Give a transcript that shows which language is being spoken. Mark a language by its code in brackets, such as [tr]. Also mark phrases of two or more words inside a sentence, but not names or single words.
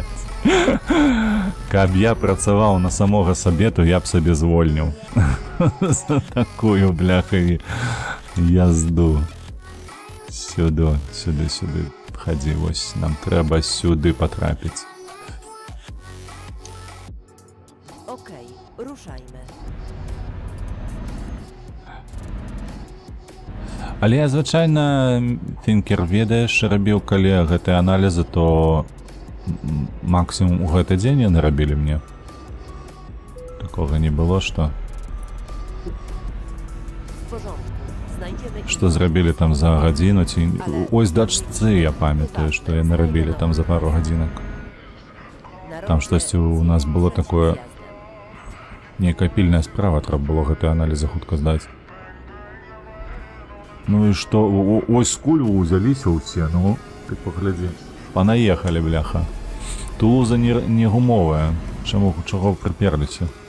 [be] Каб я працаваў на самога сабе, то я б сабе звольніў. За такую, бляха, язду. Сюды. Хадзі, вось, нам трэба сюды патрапіць. [pl] Okej, ruszajmy. [be] Але я, звычайна, Тінкер, ведаеш, рабіў, калі гэтыя аналізы, то максімум у гэты дзень яны рабілі мне. Такога не было, што... [pl] W porządku. Znajdziemy [be] Што зрабілі там за гадзіну, ці... Ось дачцы, я памятаю, што яны рабілі там за пару гадзінак. Там штосьці у нас было такое... Нейкая пільная справа, трэба было гэтыя аналізы хутка здаць. Ну і што, ось скуль узяліся ўсе, ну, ты паглядзі. Панаехалі, бляха. Тулуза не гумовая. Чаго прыперліся?